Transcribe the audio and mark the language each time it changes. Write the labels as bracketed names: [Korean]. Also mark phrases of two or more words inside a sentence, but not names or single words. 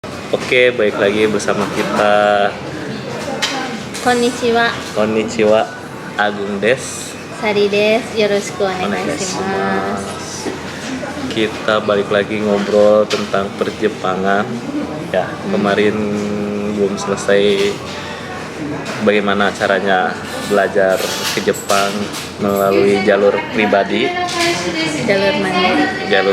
[Indonesian] Oke, baik lagi bersama kita. [Japanese] Konnichiwa, Konnichiwa, [Indonesian] Agung des. [Japanese] サリです、よろしくお願いします. [Indonesian] Kita balik lagi ngobrol tentang perjepangan. Ya, kemarin belum selesai bagaimana caranya belajar ke Jepang melalui jalur pribadi, Jalur